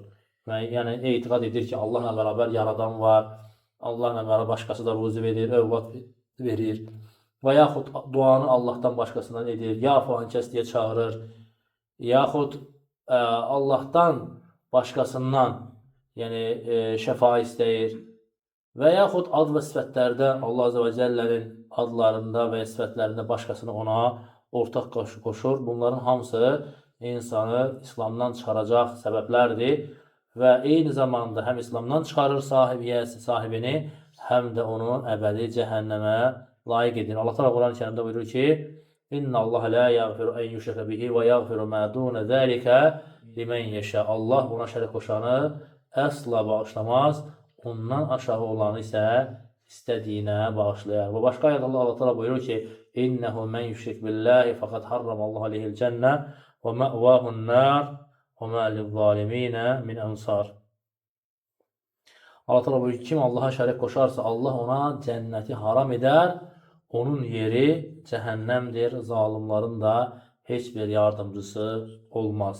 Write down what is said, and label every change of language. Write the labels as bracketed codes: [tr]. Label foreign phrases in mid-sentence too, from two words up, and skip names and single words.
[az] Və yəni etiqad edir ki, Allahla bərabər yaradan var, Allahla bərabər başqası da ruzi verir, övlad verir və yaxud duanı Allahdan başqasından edir, ya falan kəs deyə çağırır, yaxud Allahdan başqasından yəni şəfa istəyir və yaxud ad və sifətlərdə Allah [ar] عز وجل'nin [az] adlarında və sifətlərində başqasını ona ortaq qoşur. Bunların hamısı insanı İslamdan çıxaracaq səbəblərdir və eyni zamanda həm İslamdan çıxarır sahibini, həm də onu əbədi cəhənnəmə layiq edir. Allah Teala Quran-ı Kərimdə buyurur ki, [ar] إن الله لا يغفر أن يشرك به ويغفر ما دون ذلك لمن يشاء. [az] Allah buna şərik qoşanı əsla bağışlamaz, ondan aşağı olanı isə istədiyinə bağışlayar. Və başqa ayədə Allah Teala buyurur ki, [ar] إنه من يشرك بالله فقد حرم الله عليه الجنة ومأواه النار وما للظالمين من أنصار. [az] Allah Teala buyurur ki, kim Allaha şərik qoşarsa, Allah ona cənnəti haram edər, onun yeri cəhənnəmdir, zalimların da heç bir yardımcısı olmaz.